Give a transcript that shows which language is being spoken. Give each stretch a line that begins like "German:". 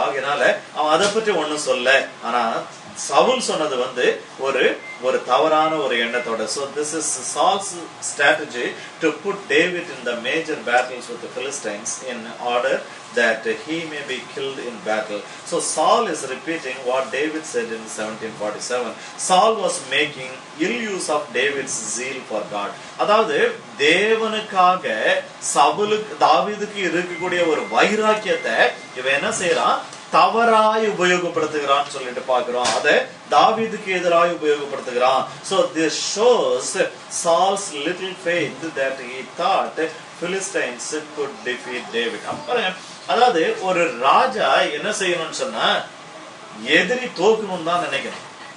Tamil: ஆகினால அவன் அதை பற்றி ஒண்ணும் சொல்ல. ஆனா சவுல் சொன்னது ஒரு தவறான ஒரு எண்ணத்தோட.
English: So this is Saul's strategy to put David in the major battles with the Philistines in order that he may be killed in battle. So Saul is repeating what David said in 1747. Saul was making ill use of David's zeal for God.
Tamil: அதாவது தேவனுக்காக தாவீதுக்கு இருக்கக்கூடிய ஒரு வைராக்கியத்தை இவன் என்ன செய்யறான், தவறாய் உபயோகப்படுத்துகிறான்னு சொல்லிட்டு பாக்குறோம். அதை தாவீதுக்கு எதிராக உபயோகப்படுத்துகிறான்.
English: So this shows Saul's little faith that he thought Philistines could defeat David.
Tamil: அதாவது ஒரு ராஜா என்ன செய்யணும்னு சொன்னா, எதிரி தோக்கணும் தான் நினைக்கணும்.